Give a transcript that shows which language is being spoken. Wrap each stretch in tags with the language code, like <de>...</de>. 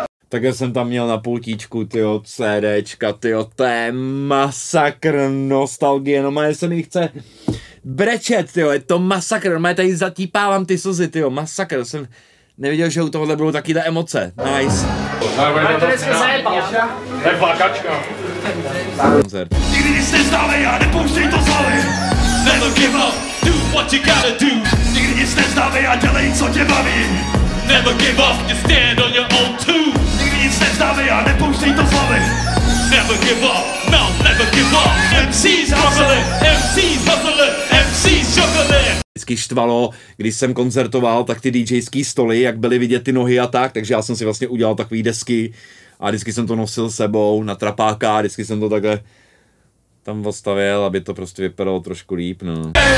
<cs>Takhle jsem tam měl na pultíčku, tyjo, CDčka, tyjo, to je masakr nostalgie, no má se mi chce brečet, tyjo, je to masakr, no má tady zatípávám ty slzy, tyjo, masakr, jsem neviděl, že u tohohle budou takové emoce, nice. to je flakačka. Koncert. Nikdy nic nezdávej a nepouštěj to z hlavy.</cs> <en>Never give up, do what you gotta do.</en> <cs>Nikdy nic nezdávej a dělej, co tě baví.</cs> <en>Never give up, just stand on your own too.</en> <cs>Nikdy nic nezdávej a nepouštěj to z hlavy.</cs> <en>Never give up, no, never give up. MC's hustling, MC's hustling, MC's juggling.</en> <cs>Vždycky štvalo, když jsem koncertoval, tak ty DJský stoly, jak byly vidět ty nohy a tak, takže já jsem si vlastně udělal takový desky a vždycky jsem to nosil sebou na trapáka a vždycky jsem to takhle tam postavil, aby to prostě vypadalo trošku líp, no.</cs>